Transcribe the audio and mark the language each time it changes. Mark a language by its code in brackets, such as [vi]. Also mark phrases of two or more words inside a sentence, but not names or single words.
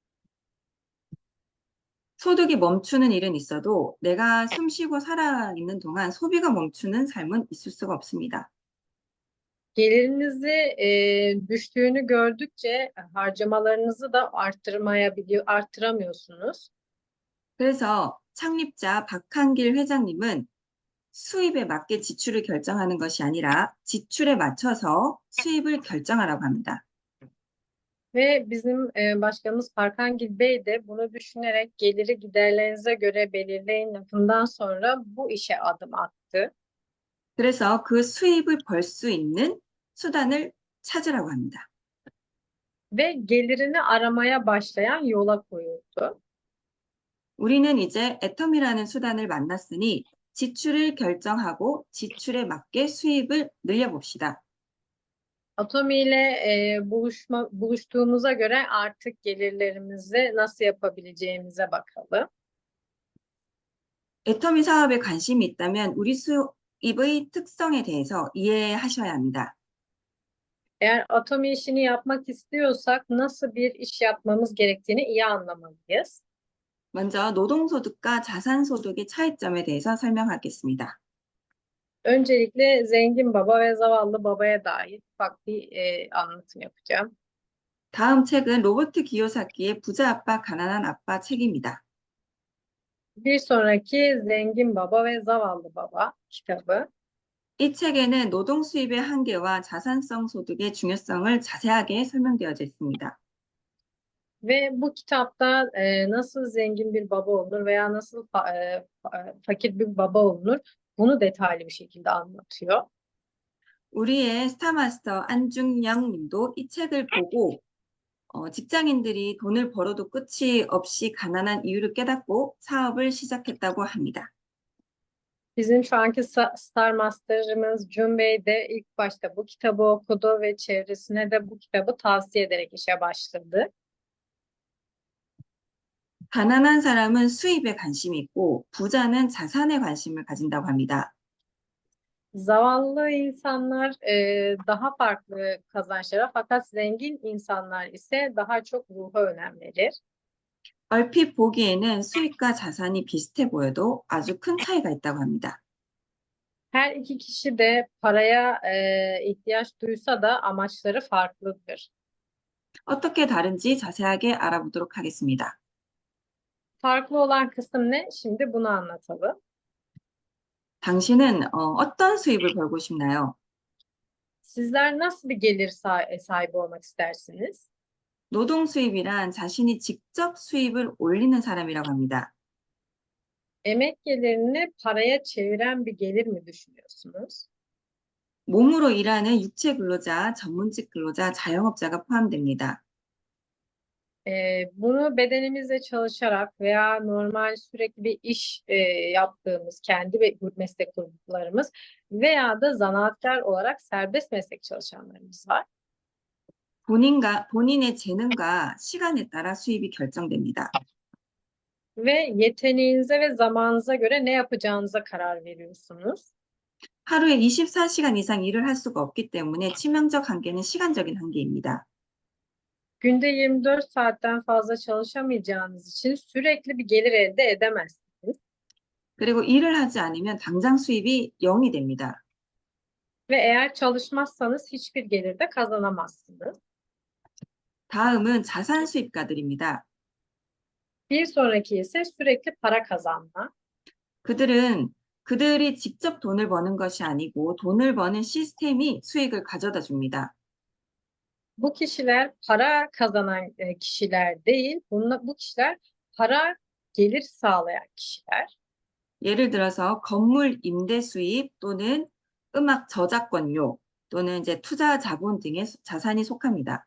[ko] 소득이 멈추는 일은 있어도 내가 숨 쉬고 살아 있는 동안 소비가 멈추는 삶은 있을 수가 없습니다. [tr] Gelirinizi düştüğünü gördükçe harcamalarınızı da arttıramıyorsunuz. [ko] 그래서 창립자 박한길 회장님은 수입에 맞게 지출을 결정하는 것이 아니라 지출에 맞춰서 수입을 결정하라고 합니다. [tr] Ve bizim başkanımız Parkangil Bey de bunu düşünerek geliri giderlerinize göre belirleyin lafından sonra bu işe adım attı. [ko] 그래서 그 수입을 벌 수 있는 수단을 찾으라고 합니다. [tr] Ve gelirini aramaya başlayan yola koyuldu. [ko] 우리는 이제 애텀이라는 수단을 만났으니 지출을 결정하고 지출에 맞게 수입을 늘려봅시다. [tr] Atomi ile buluştuğumuza göre artık gelirlerimizi nasıl yapabileceğimize bakalım. [ko] 애터미 사업에 관심이 있다면 우리 수입의 특성에 대해서 이해하셔야 합니다. [tr] Eğer Atomi işini yapmak istiyorsak nasıl bir iş yapmamız gerektiğini iyi anlamalıyız. [ko] 먼저 노동소득과 자산소득의 차이점에 대해서 설명하겠습니다. [tr] Öncelikle zengin baba ve zavallı babaya dair ufak bir anlatım yapacağım. [ko] 다음 책은 로버트 기요사키의 부자 아빠, 가난한 아빠 책입니다. [tr] Bir sonraki Zengin Baba ve Zavallı Baba kitabı. [ko] 이 책에는 노동 수입의 한계와 자산성 소득의 중요성을 자세하게 설명되어져 있습니다. [tr] Ve bu kitapta nasıl zengin bir baba olunur veya nasıl fakir bir baba olunur bunu detaylı bir şekilde anlatıyor. [ko] 우리의 스타마스터 안중영 님도 이 책을 보고 직장인들이 돈을 벌어도 끝이 없이 가난한 이유를 깨닫고 사업을 시작했다고 합니다. [tr] Bizim şu anki Star Master'ımız Jun Bey de ilk başta bu kitabı okudu ve çevresine de bu kitabı tavsiye ederek işe başladı. [ko] 가난한 사람은 수입에 관심이 있고 부자는 자산에 관심을 가진다고 합니다. [tr] Zavallı insanlar daha farklı kazançlara fakat zengin insanlar ise daha çok ruha önem verir. [ko] 얼핏 보기에는 수입과 자산이 비슷해 보여도 아주 큰 차이가 있다고 합니다. [tr] Her iki kişi de paraya ihtiyaç duysa da amaçları farklıdır. [ko] 어떻게 다른지 자세하게 알아보도록 하겠습니다. [tr] Farklı olan kısım ne? Şimdi bunu anlatalım. [ko] 당신은 어떤 수입을 벌고 싶나요? [tr] Sizler nasıl bir gelir sahibi olmak istersiniz? [ko] 노동 수입이란 자신이 직접 수입을 올리는 사람이라고 합니다. [tr] Emek gelirini paraya çeviren bir gelir mi düşünüyorsunuz? [ko] 몸으로 일하는 육체 근로자, 전문직 근로자, 자영업자가 포함됩니다. [tr] Bunu bedenimizle çalışarak veya normal sürekli bir iş yaptığımız kendi meslek gruplarımız veya da zanaatkar olarak serbest meslek çalışanlarımız var. [ko] 본인의 재능과 시간에 따라 수입이 결정됩니다. [tr] Ve yeteneğinize ve zamanınıza göre ne yapacağınıza karar veriyorsunuz. [ko] 하루에 24시간 이상 일을 할 수가 없기 때문에 치명적 한계는 시간적인 한계입니다. [tr] Günde 24 saatten fazla çalışamayacağınız için sürekli bir gelir elde edemezsiniz. [ko] 그리고 일을 하지 않으면 당장 수입이 0이 됩니다. [tr] Ve eğer çalışmazsanız hiçbir gelir de kazanamazsınız. [ko] 다음은 자산 수입가들입니다. [tr] Bir sonraki ise sürekli para kazanma. [ko] 그들이 직접 돈을 버는 것이 아니고 돈을 버는 시스템이 수익을 가져다 줍니다. [tr] Bu kişiler para kazanan kişiler değil, bu kişiler para gelir sağlayan kişiler. [ko] 예를 들어서 건물 임대 수입 또는 음악 저작권료 또는 이제 투자 자본 등의 자산이 속합니다.